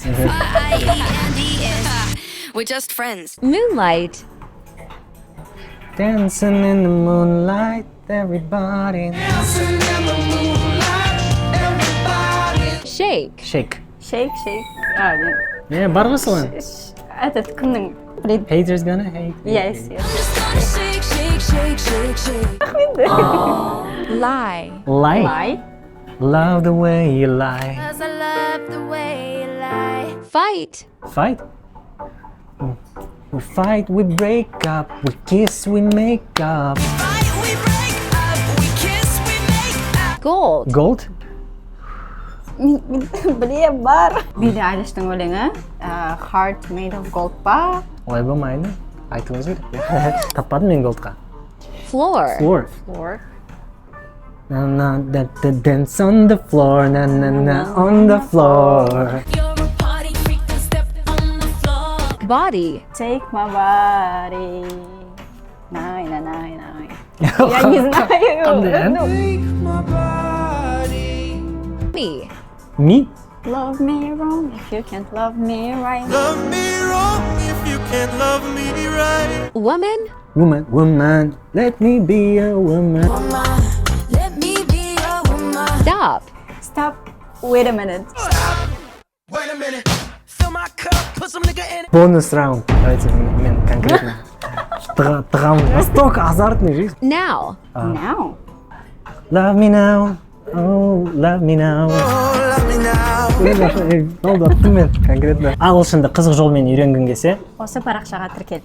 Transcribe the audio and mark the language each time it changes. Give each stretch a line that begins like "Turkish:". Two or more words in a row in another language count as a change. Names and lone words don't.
English: We're just friends. Moonlight. Dancing in the moonlight, everybody. Dancing in the moonlight, everybody. Shake. Shake. Shake. Yeah,
Kazakh: бар ғой соған. Этот кімнің?
English: Haters gonna hate. Yes. Lie. Lie. Love the way you lie. I love the way you lie. Fight. Fight. We fight, we break up. We kiss, we make up. Gold. Gold?
Kazakh: Білем бар. Билли Айлиштің өлеңі
English: Heart made of gold
Kazakh: ба? Олай болмайды. Айтыңыз керек. Таппадым мен голдқа.
English: Floor. Floor. Na dance on the floor, na on the floor. Body. Take my body. Най.
Russian: Я не знаю.
English: Me. Me? Love me wrong if you can't love me right. Love me wrong if you can't love me right. Woman. Woman, let me be a woman. Let me be a woman. Stop. Stop. Wait a minute. Wait a minute. Fill my cup, put some nigga in it.
Kazakh: Бонус раунд. Давайте мен конкретно. Тығам.
Russian: Настолько азартный жизнь.
English: Now. Now. Love me now. Oh, love me now. Love me now.
Kazakh: Болды, мен конкретно. Ағылшынды қызық жолмен үйренгің келсе, Осы парақшаға тіркел.